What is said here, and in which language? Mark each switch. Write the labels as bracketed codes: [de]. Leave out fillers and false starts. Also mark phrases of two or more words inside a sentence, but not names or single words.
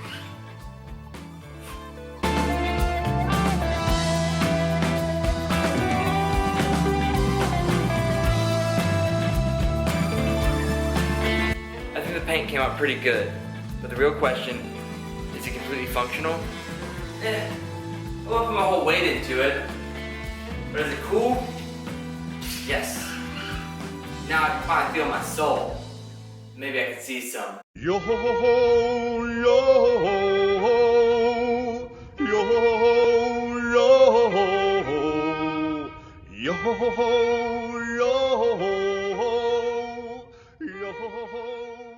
[en] I think the paint came out pretty good, but the real question, is it completely functional? I won't put my whole weight into it, but is it cool? Yes. Now I can finally feel my soul. Maybe I can see some. Yo ho ho ho, yo ho, yo ho, yo ho, yo ho ho, yo ho, yo ho.